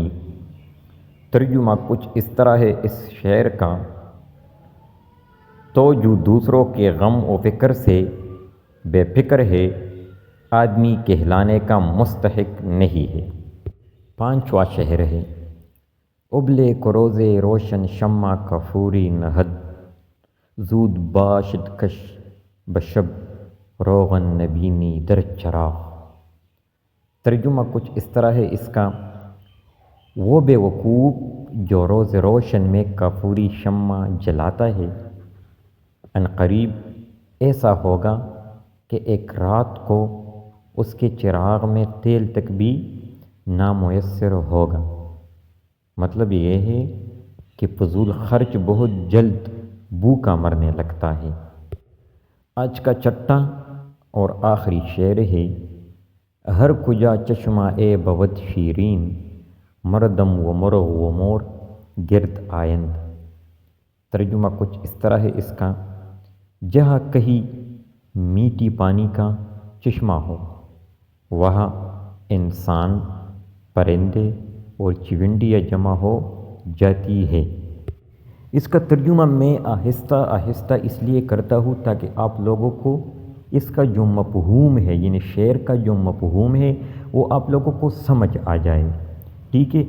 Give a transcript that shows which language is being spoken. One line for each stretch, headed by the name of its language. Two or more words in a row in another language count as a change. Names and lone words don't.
Urdu: ترجمہ کچھ اس طرح ہے اس شعر کا: تو جو دوسروں کے غم و فکر سے بے فکر ہے، آدمی کہلانے کا مستحق نہیں ہے۔ پانچواں شعر ہے:
Persian: ابلے کو روز روشن شمع کافوری نہد، زود باشد کش بشب روغن نبینی در چراغ۔
Urdu: ترجمہ کچھ اس طرح ہے اس کا: وہ بے وقوف جو روز روشن میں کافوری شمع جلاتا ہے، عنقریب ایسا ہوگا کہ ایک رات کو اس کے چراغ میں تیل تک بھی نامیسر ہوگا۔ مطلب یہ ہے کہ فضول خرچ بہت جلد بھوکا مرنے لگتا ہے۔ آج کا چھٹا اور آخری شعر ہے:
Persian: ہر کجا چشمہ اے بود شیرین، مردم و مرغ و مور گرد آیند۔
Urdu: ترجمہ کچھ اس طرح ہے اس کا: جہاں کہیں میٹھی پانی کا چشمہ ہو، وہاں انسان، پرندے اور چونڈیاں جمع ہو جاتی ہے۔ اس کا ترجمہ میں آہستہ آہستہ اس لیے کرتا ہوں تاکہ آپ لوگوں کو اس کا جو مفہوم ہے، یعنی شعر کا جو مفہوم ہے وہ آپ لوگوں کو سمجھ آ جائے، ٹھیک ہے۔